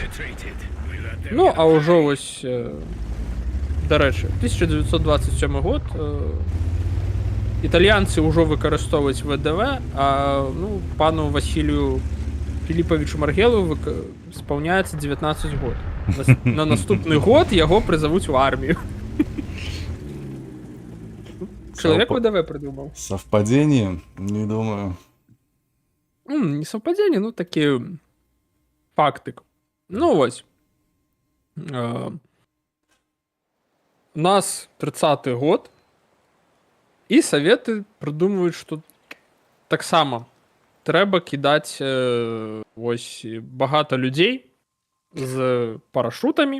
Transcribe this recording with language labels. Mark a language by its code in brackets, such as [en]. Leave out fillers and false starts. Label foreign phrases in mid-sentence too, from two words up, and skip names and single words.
[be] Ну, а ўжо вось, дарэчы, 1927 год італьянцы ўжо выкарыстоўваюць ВДВ, а, ну, пану Васілію Філіпавічу Маргелу спаўняецца 19 год. На наступны год яго прызавуць у армію. [ru] Человек ВДВ придумал. Совпадение? Не думаю. Не совпадение, [be] ну такі фактик. Ну вось. У нас 30-й год, і саветы придумываюць, што таксама трэба кідаць вось багата людзей з парашутамі.